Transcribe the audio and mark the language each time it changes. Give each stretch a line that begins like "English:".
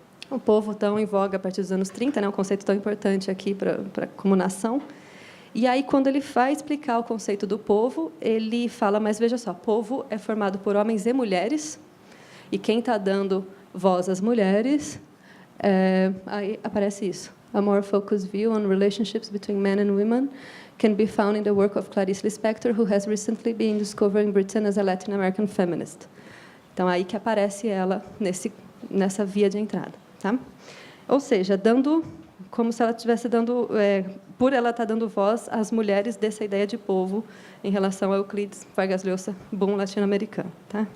Portuguese: O povo, tão em voga a partir dos anos 30, né, um conceito tão importante aqui como nação. E aí, quando ele vai explicar o conceito do povo, ele fala, mas veja só, povo é formado por homens e mulheres, e quem está dando voz às mulheres, aí aparece isso.
English: A more focused view on relationships between men and women can be found in the work of Clarice Lispector, who has recently been discovered in Britain as a Latin American feminist.
Portuguese: Então, aí que aparece ela nessa via de entrada, tá? Ou seja, como se ela estivesse dando, por ela estar dando voz às mulheres dessa ideia de povo em relação a Euclides, Vargas Llosa, boom latino-americano, tá?